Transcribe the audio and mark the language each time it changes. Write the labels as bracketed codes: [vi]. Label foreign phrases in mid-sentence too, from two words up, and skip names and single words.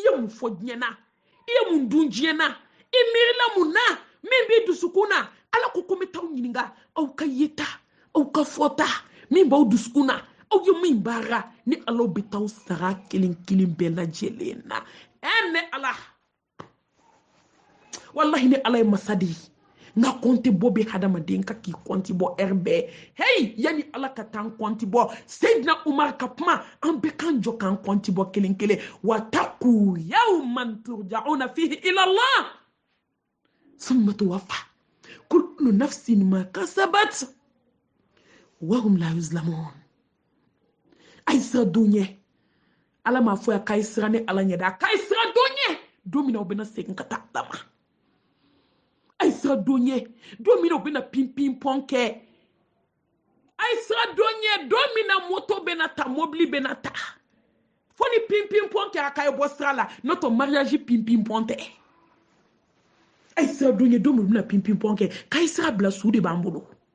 [bm] ye mun fɔ diɲɛ na i ye mun dun diɲɛ na i miirila mun na min b'i dusukun na ala ko n bɛ t'aw ɲininka aw ka yeta aw ka fɔta min b'aw dusukun na aw ye min baara ni ala bɛ t'aw sara kelen kelen bɛɛ lajɛlen na ne ala wallahi ni ala ye masa de ye nka kɔnti bɔ bɛ hadamaden ka k'i kɔnti bɔ ɛri bɛɛ hey yani ala ka taa an kɔnti bɔ Seydina Umar ka kuma an bɛ kan jɔ k'an kɔnti bɔ kelen kelen [ar] واتقوا يوما ترجعون فيه إلى الله ثم توفى كل نفس ما كسبت وهم لا يظلمون [bm] ay sira duɲɛ ala m'a fɔ ya k'a ye sira ni ala ɲɛ da k'a ye sira duɲɛ don min na u bɛna segin ka taa ala ma ay sira duɲɛ don min na u bɛna pinpin pɔn kɛ ay sira duɲɛ don min na moto bɛna ta mobili bɛna ta fo ni pinpin pɔn kɛ a k'a ye bɔ sira la n'o tɛ mariage pinpin pɔn tɛ ay sira duɲɛ don min u bɛna pinpin pɔn kɛ k'a ye sira bila su de b'an bolo